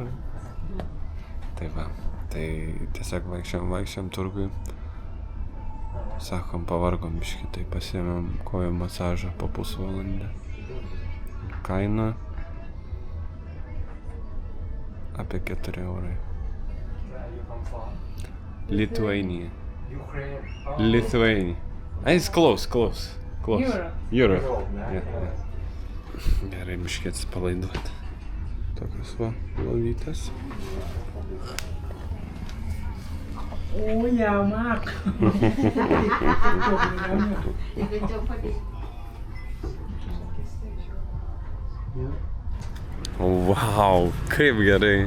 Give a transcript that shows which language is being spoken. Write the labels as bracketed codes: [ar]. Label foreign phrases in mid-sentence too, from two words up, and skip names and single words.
[lt] Tai va, tai tiesiog vaikščiam turgui. Sakom, pavargom biškai, tai pasiėmėm kojų masažą po pusvalandę. Kaina apie 4 eurai. [en] Lithuania. It's close. Euro. Yeah. [lt] Gerai, biškai atsipalaiduoti. Tokios va, lovytės. Ja, Mark. Wow, kaip gerai.